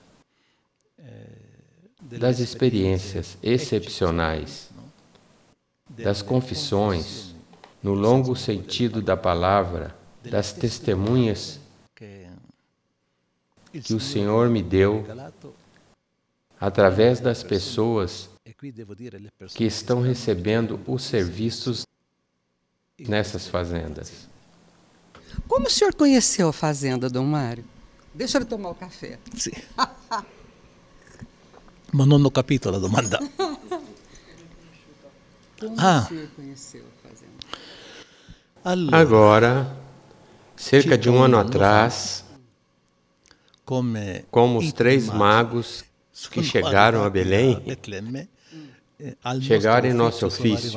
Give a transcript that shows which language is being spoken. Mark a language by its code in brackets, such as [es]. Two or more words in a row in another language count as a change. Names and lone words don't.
[pt] das experiências excepcionais, das confissões, no longo sentido da palavra, das testemunhas que o Senhor me deu através das pessoas que estão recebendo os serviços nessas fazendas. Como o senhor conheceu a fazenda, Dom Mário? Deixa eu tomar o café. [it] Sì. Ma non ho capito la domanda. [pt] Como o senhor conheceu a fazenda? Agora, cerca de um ano atrás, como os 3 magos que chegaram a Belém, chegaram em nosso ofício.